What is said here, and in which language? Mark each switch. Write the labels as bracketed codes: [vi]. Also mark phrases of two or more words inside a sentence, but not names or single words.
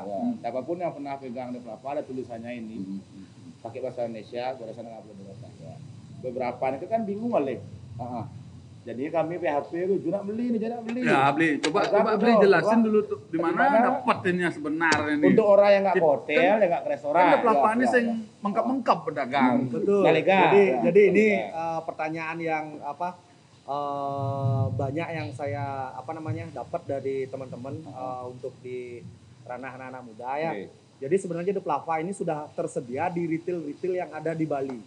[id] Siapapun yang pernah pegang di Pelapa ada tulisannya ini. Pakai bahasa Indonesia, goresan tangan Pulau Dewata. Beberapa itu kan bingung kali. Jadi kami PHP itu juga beli nih, jangan beli. Ya, beli. Coba beli jelasin dulu tuh di mana dapetinnya sebenarnya nih. Untuk orang yang nggak ke hotel, yang nggak ke restoran. Kan Pelapa ini sing mengkap-mengkap pedagang. Betul. Jadi ini pertanyaan yang banyak yang saya dapat dari teman-teman untuk di ranah anak-anak muda ya. Jadi sebenarnya The Plava ini sudah tersedia di retail yang ada di Bali.